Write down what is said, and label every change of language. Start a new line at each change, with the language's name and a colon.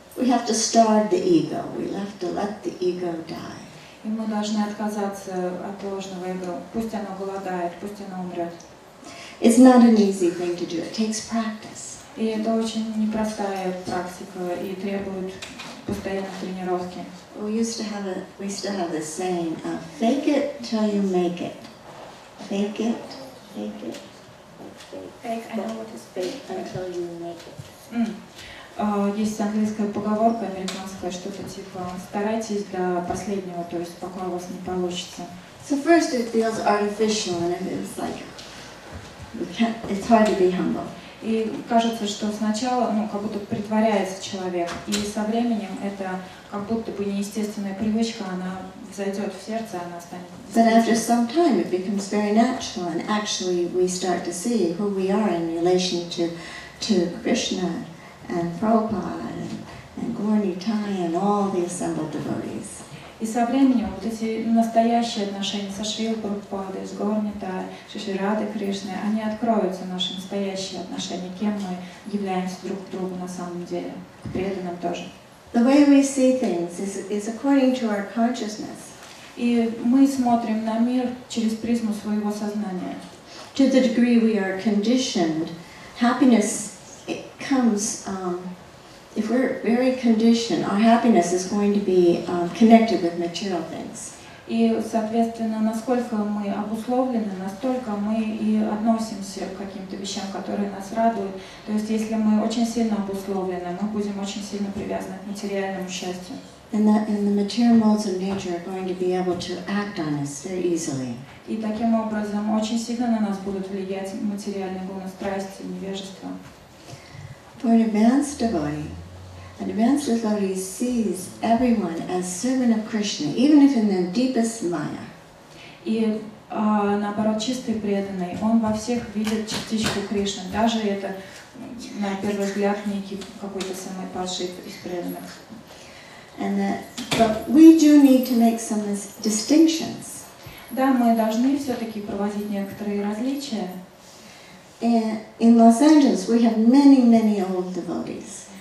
English: We have to starve the ego. We have to let the ego die.
Russian: И мы должны отказаться от ложного эго. Пусть оно голодает, пусть оно умрет.
English: It's not an easy thing to do. It takes practice.
Russian: И это очень непростая практика и требует постоянной тренировки.
English: We still have this saying, fake it till you make it. Fake it, fake it. Fake, I know what is fake. Until you make it.
Russian: Есть английская поговорка американская, что-то типа «старайтесь до последнего», то есть пока у вас не получится.
English: So first it feels artificial and it's like, it's hard to be humble.
Russian: И кажется, что сначала, как будто притворяется человек, и со временем это как будто бы неестественная привычка, она взойдет в сердце, она станет.
English: But after some time it becomes very natural and actually we start to see who we are in relation to Krishna and Prabhupada and Gaura-Nitai and all the assembled devotees.
Russian: И со временем вот эти настоящие отношения со Шрилой Прабхупадой, с Gaura-Nitai, с Шри Радой Кришной, они откроются, наши настоящие отношения, кем мы являемся друг к другу на самом деле, к преданным тоже.
English: The way we see things is according to our consciousness.
Russian: И мы смотрим на мир через призму своего сознания.
English: To the degree we are conditioned, happiness comes, if we're very conditioned, our happiness is going to be connected with material things.
Russian: И, соответственно, насколько мы обусловлены, настолько мы и относимся к каким-то вещам, которые нас радуют. То есть, если мы очень сильно обусловлены, мы будем очень сильно привязаны к материальному счастью.
English: And the material modes of nature are going to be able to act on us very easily.
Russian: И таким образом очень сильно на нас будут влиять материальные гуны, страсти, невежество.
English: For an advanced devotee sees everyone as servant of Krishna, even if in the deepest maya.
Russian: И наоборот, чистый преданный, он во всех видит частичку Кришны, даже это, на первый взгляд, некий какой-то самый падший из преданных.
English: But we do need to make some distinctions.
Russian: Да, мы должны все-таки проводить некоторые различия.
English: In Los Angeles, we have many old devotees.